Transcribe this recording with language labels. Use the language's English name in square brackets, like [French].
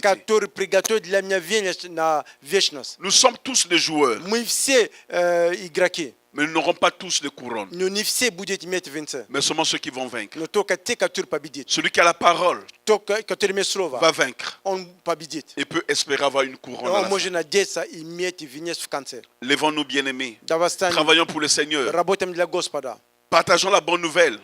[Russian] который приготовит для меня вечность на вечность. [French] Nous sommes tous des joueurs, [Russian] Мы все игроки, [French] mais nous n'aurons pas tous de couronne, [Russian] но не все будут иметь венца, [French] mais seulement ceux qui vont vaincre. [Russian] но только те, которые победит. [French] Celui qui a la parole [Russian] Тот, который имеет Слово, [French] va vaincre [Russian] он победит. [French] et peut espérer avoir une couronne. à [Russian] Он [French] la fin. [Russian] может надеяться иметь венец в конце. [French] Lèvons-nous, bien-aimés. [Russian] Давай станем, [French] Travaillons pour le Seigneur. [Russian] работаем для Господа. [French] Partageons la bonne nouvelle.